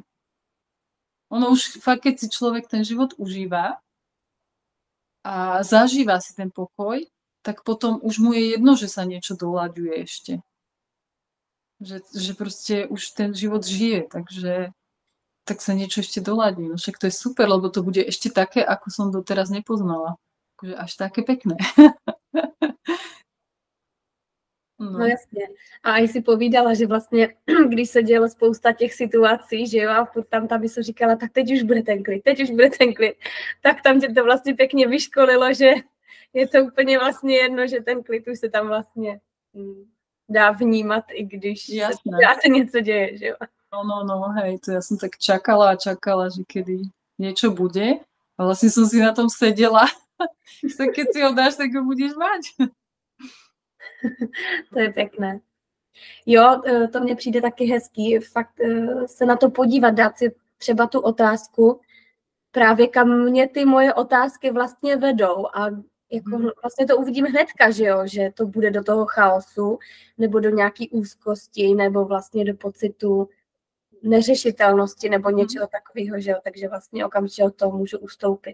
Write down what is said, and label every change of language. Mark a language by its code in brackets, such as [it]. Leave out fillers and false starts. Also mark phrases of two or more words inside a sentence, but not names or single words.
[sk] Ono už fakt, keď si človek ten život užíva a zažíva si ten pokoj, tak potom už mu je jedno, že sa niečo doľaďuje ešte. Že proste už ten život žije, takže tak sa niečo ešte doladí. No však to je super, lebo to bude ešte také, ako som doteraz nepoznala. Akože až také pekné. [cs] No jasně. A i si povídala, že vlastně, když se dělo spousta těch situací, že jo, a furt tam ta mysl říkala, tak teď už bude ten klid, tak tam tě to vlastně pěkně vyškolilo, že je to úplně vlastně jedno, že ten klid už se tam vlastně dá vnímat, i když se něco děje, že jo. [sk] No, hej, to ja som tak čakala, že kedy niečo bude. A vlastne som si na tom sedela. Tak keď si ho dáš, tak ho budeš mať. [cs] To je pěkné. Jo, to mně přijde taky hezký, fakt se na to podívat, dát si třeba tu otázku, právě kam mě ty moje otázky vlastně vedou a jako vlastně to uvidíme hnedka, že jo, že to bude do toho chaosu, nebo do nějaký úzkosti, nebo vlastně do pocitu neřešitelnosti, nebo něčeho takového, že jo, takže vlastně okamžitě od toho můžu ustoupit.